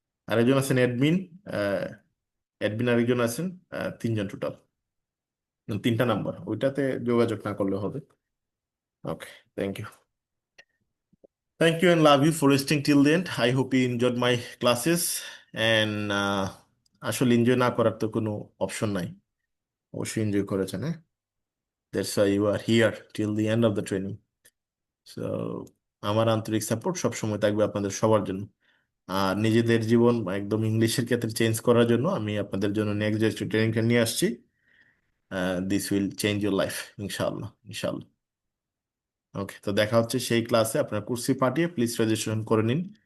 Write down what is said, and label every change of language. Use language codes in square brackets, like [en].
[bn] আরেকজন আছেন admin, admin আরেকজন আছেন, তিনজন টোটাল, তিনটা নাম্বার, ওইটাতে যোগাযোগ না করলে হবে। ওকে, [en] Thank you. Thank you and love you for listening till the end. I hope you enjoyed my classes and [bn] আসলে এনজয় না করার তো কোনো অপশন নাই, অবশ্যই এনজয় করেছেন, হ্যাঁ। [en] That's why you are here till the end of the training. [bn] So আমার আন্তরিক সাপোর্ট সব সময় থাকবে আপনাদের সবার জন্য। আর নিজেদের জীবন একদম ইংলিশের ক্ষেত্রে চেঞ্জ করার জন্য আমি আপনাদের জন্য নেক্সট যে ট্রেনিংটা নিয়ে আসছি, [en] this will change your life [bn] ইনশাআল্লাহ, ইনশাআল্লাহ। ওকে, তো দেখা হচ্ছে সেই ক্লাসে। আপনার কোর্স ফি পাঠিয়ে প্লিজ রেজিস্ট্রেশন করে নিন।